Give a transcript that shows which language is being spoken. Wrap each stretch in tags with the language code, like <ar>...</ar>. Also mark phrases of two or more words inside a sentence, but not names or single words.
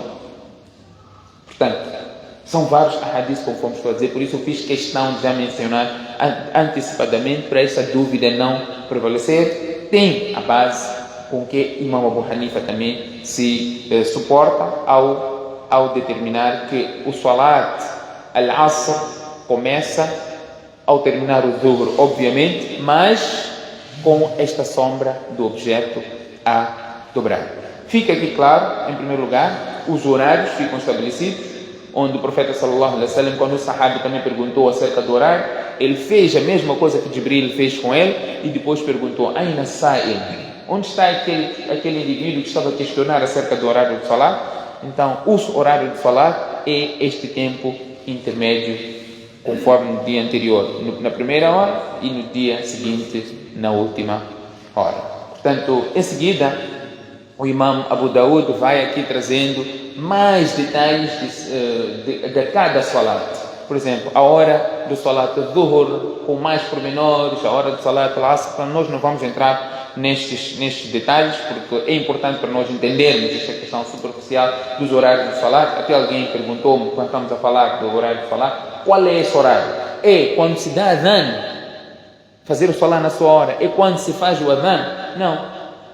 <pt>Portanto, são vários hadiths, conforme estou a dizer, por isso eu fiz questão de já mencionar antecipadamente, para essa dúvida não prevalecer. Tem a base com que Imam Abu Hanifa também se suporta ao determinar que o</pt> <ar>صلاة العصر</ar> <pt>começa ao terminar o Dhuhr, obviamente, mas com esta sombra do objeto a dobrar. Fica aqui claro, em primeiro lugar, os horários ficam estabelecidos, onde o profeta</pt> <ar>صلى الله عليه وسلم,</ar> <pt>quando o sahabi também perguntou acerca do horário, ele fez a mesma coisa que Jibril fez com ele e depois perguntou:</pt> <ar>أين السائل?</ar> <pt>Onde está aquele indivíduo que estava a questionar acerca do horário do Salat? Então, o horário do Salat é este tempo intermédio, conforme no dia anterior, na primeira hora, e no dia seguinte, na última hora. Portanto, em seguida, o Imam Abu Daud vai aqui trazendo mais detalhes de cada Salat. Por exemplo, a hora do</pt> <ar>صلاة الظهر,</ar> <pt>com mais pormenores, a hora do</pt> <ar>صلاة العصر.</ar> <pt>Nós não vamos entrar nestes detalhes, porque é importante para nós entendermos esta questão superficial dos horários do Salat. Até alguém perguntou-me, quando estamos a falar do horário do Salat, qual é esse horário? É quando se dá adhan, fazer o Salat na sua hora? É quando se faz o adhan? Não.</pt>